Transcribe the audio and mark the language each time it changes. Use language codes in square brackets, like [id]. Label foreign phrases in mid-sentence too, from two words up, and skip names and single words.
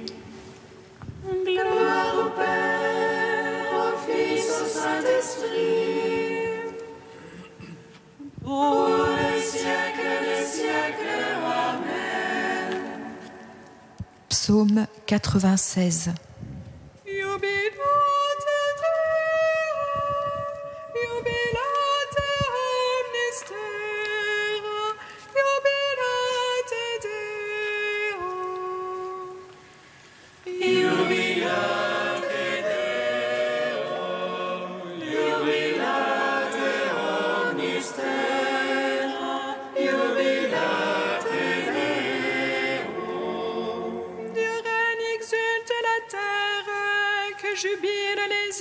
[fr] Gloire au Père, au Fils, au Saint-Esprit, pour les siècles des siècles. Amen. Psaume 96. [la] Jubilate Deo, jubilate omnes terra, jubilate Deo. Jubilate Deo, jubilate omnis terra, jubilate [fr] Dieu règne, exulte la terre, que jubilent les